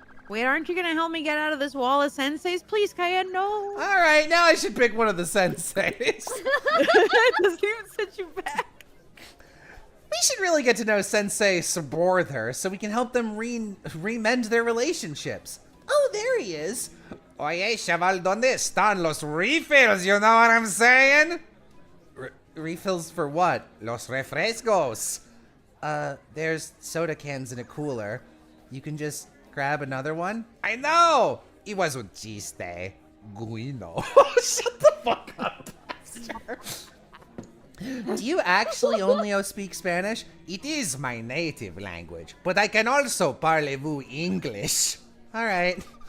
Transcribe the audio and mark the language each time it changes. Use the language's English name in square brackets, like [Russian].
[English] Wait, aren't you gonna help me get out of this wall of senseis? Please, Cayenne, no. Alright, now I should pick one of the senseis. Doesn't even set you back. We should really get to know Sensei Saborther so we can help them remend their relationships. Oh, there he is. [Spanish] Oye, chaval, ¿dónde están los refills? [English] You know what I'm saying? Refills for what? [Spanish] Los refrescos. [English] There's soda cans in a cooler. You can just grab another one? I know! It was [Spanish] un chiste. [English] Guino. Shut the fuck up, Pastor. Do you actually only speak Spanish? It is my native language, but I can also parlez-vous English. Alright.